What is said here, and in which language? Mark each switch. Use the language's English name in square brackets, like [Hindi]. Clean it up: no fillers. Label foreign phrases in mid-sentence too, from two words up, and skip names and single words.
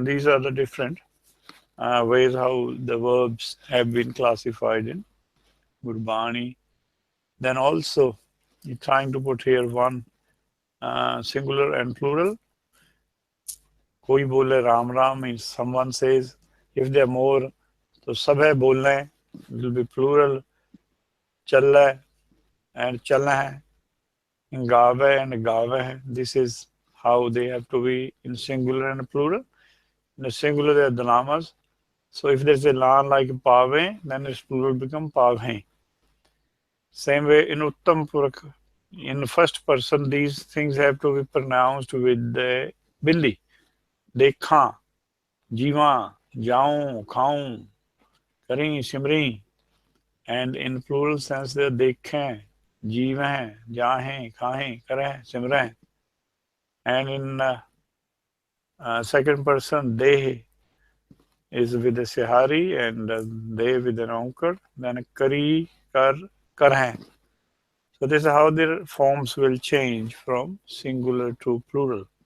[English] These are the different ways how the verbs have been classified in Gurbani. Then also, you're trying to put here one singular and plural. [Punjabi] Koi bole Ram Ram [English] means someone says, if there are more, so [Punjabi] sab hai bolne, [English] it will be plural. [Punjabi] Challa and chalna hai. Gaave and gaave hai. [English] This is how they have to be in singular and plural. In the singular, they are the lamas. So if there's a la like pave, then its plural become pave. Same way in Uttam Purak, in the first person, these things have to be pronounced with the bindi. [Punjabi] Dekha, jiva, jaun, khaun, kari, simri. [English] And in plural sense, they're [Punjabi] dekhe, jiva, jahe, khahe, kare, simre. [English] And in second person, dehe is with a sihari and they with an ankar. [Punjabi] Then kari, kar, karhe. [English] So this is how their forms will change from singular to plural.